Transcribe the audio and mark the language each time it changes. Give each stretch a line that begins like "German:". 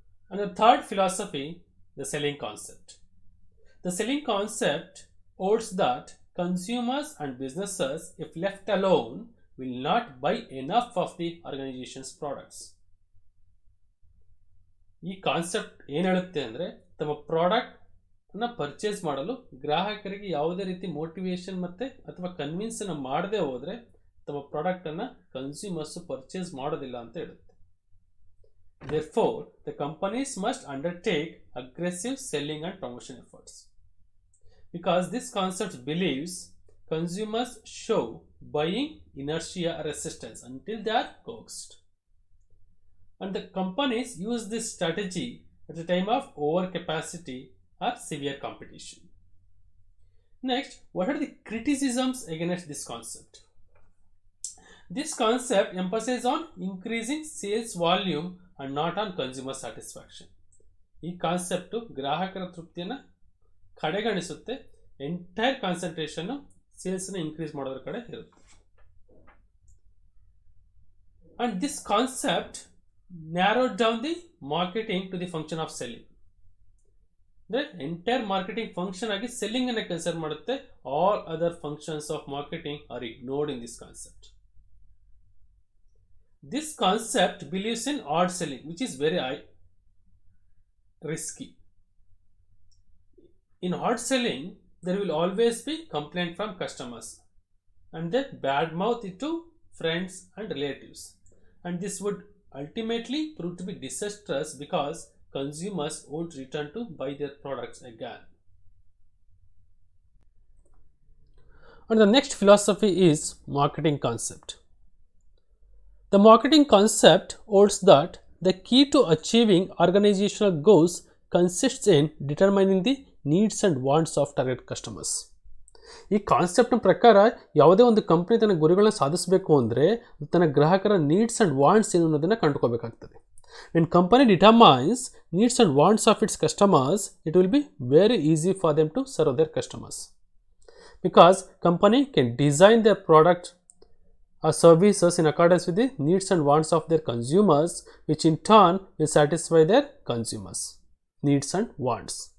English: And the third philosophy, the selling concept. The selling concept holds that consumers and businesses, if left alone, will not buy enough of the organization's products.
Kannada: ಈ concept ಏನು ಹೇಳುತ್ತೆ ಅಂದರೆ, ತಮ್ಮ ಪ್ರಾಡಕ್ಟ್ನ purchase ಮಾಡಲು ಗ್ರಾಹಕರಿಗೆ ಯಾವುದೇ ರೀತಿ ಮೋಟಿವೇಶನ್ ಮತ್ತು ಅಥವಾ ಕನ್ವಿನ್ಸನ್ನು ಮಾಡದೆ ಹೋದರೆ ತಮ್ಮ ಪ್ರಾಡಕ್ಟನ್ನು ಕನ್ಸ್ಯೂಮರ್ಸು ಪರ್ಚೇಸ್ ಮಾಡೋದಿಲ್ಲ ಅಂತ ಹೇಳುತ್ತೆ.
English: Therefore, the companies must undertake aggressive selling and promotion efforts. Because this concept believes consumers show buying inertia or resistance until they are coaxed. And the companies use this strategy at the time of overcapacity or severe competition. Next, what are the criticisms against this concept? This concept emphasizes on increasing sales volume and not on consumer satisfaction.
Kannada: ಈ concept ಗ್ರಾಹಕರ ತೃಪ್ತಿಯನ್ನು ಕಡೆಗಣಿಸುತ್ತೆ. Entire concentration ಸೇಲ್ಸ್ನ increase ಮಾಡೋದ್ರ ಕಡೆ ಇರುತ್ತೆ.
English: And this concept narrowed down the marketing to the function of selling. The entire marketing function ಆಗಿ selling
Kannada: ಅನ್ನು consider ಮಾಡುತ್ತೆ.
English: All other functions of marketing are ignored in this concept. This concept believes in odd selling, which is very risky. In odd selling, there will always be complaint from customers and they badmouth it to friends and relatives. And this would ultimately prove to be disastrous because consumers won't return to buy their products again. And the next philosophy is marketing concept. The marketing concept holds that the key to achieving organizational goals consists in determining the needs and wants of target customers.
Kannada: ಈ ಕಾನ್ಸೆಪ್ಟ್ನ ಪ್ರಕಾರ ಯಾವುದೇ ಒಂದು company ತನ್ನ ಗುರಿಗಳನ್ನ ಸಾಧಿಸಬೇಕು ಅಂದರೆ ತನ್ನ ಗ್ರಾಹಕರ ನೀಡ್ಸ್ ಆ್ಯಂಡ್ ವಾಂಟ್ಸ್ ಏನು ಅನ್ನೋದನ್ನು ಕಂಡುಕೋಬೇಕಾಗ್ತದೆ.
English: When company determines needs and wants of its customers, it will be very easy for them to serve their customers. Because company can design their product or services in accordance with the needs and wants of their consumers, which in turn will satisfy their consumers' needs and wants.